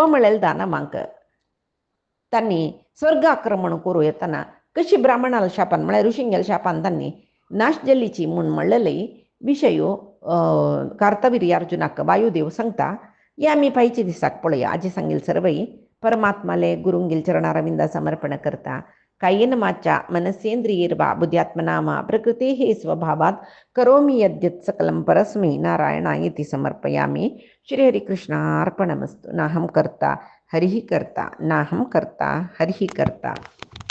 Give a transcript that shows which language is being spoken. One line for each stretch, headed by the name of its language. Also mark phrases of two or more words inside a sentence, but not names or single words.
Konkani: म्हळेल दानवांक तांणी स्वर्ग आक्रमण करूं येतना कशी ब्राह्मणाला शापान म्हळ्यार ऋषिंगेल शापान तांणी नाश जल्लीची म्हूण म्हणलेली विशयो कार्तवीर्य अर्जुनाक वायुदेव सांगता हे आमी पायचे दिसाक पळया आजी सांगेल सर्वई परमात्माले गुरुंगेल चरणारविंदा समर्पण करता
Sanskrit: कायेन वाचा मनसेंद्रियैर्वा बुद्ध्यात्मना वा प्रकृतेः स्वभावात् करोमि यद्यत् सकलं परस्मै नारायणायेति समर्पयामि श्रीहरिकृष्णार्पणमस्तु नाहं कर्ता हरिः कर्ता नाहं कर्ता हरिः कर्ता।